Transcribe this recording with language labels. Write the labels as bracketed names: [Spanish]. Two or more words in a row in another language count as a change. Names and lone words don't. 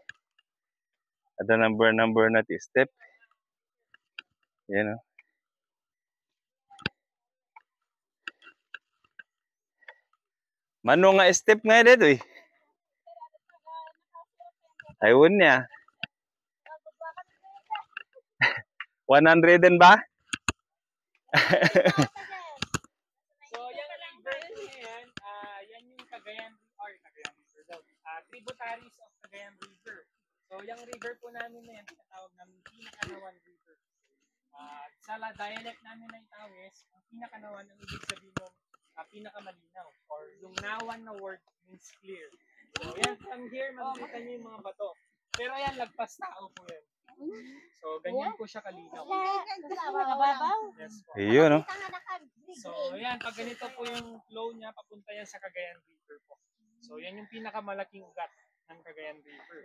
[Iloko] Ada number na ti step. Yan, oh. Mano nga step nga dito eh. [Filipino] Ayun niya. 100 din ba? So, yung river po na yan, yan yung Cagayan River daw. [English] Tributaries of Cagayan River. [Filipino] So, yung river po namin na yan, tinatawag namin Pinakanawan River. Sa dialect namin na Itawes, ang Pinakanawan ang ibig sabihin ng pinakamalinaw. Or yung nawan na [English] word means clear. [Filipino] So, yan, [English] from here, [Filipino] makikita nyo yung mga bato. Pero yan, lagpas tao po yan. So, ganyan po siya kalinaw. Yes po. Ayun, no? So, ayan, pag ganito po yung flow niya, papunta yan sa Cagayan River po. So, yan yung pinakamalaking ugat ng Cagayan River.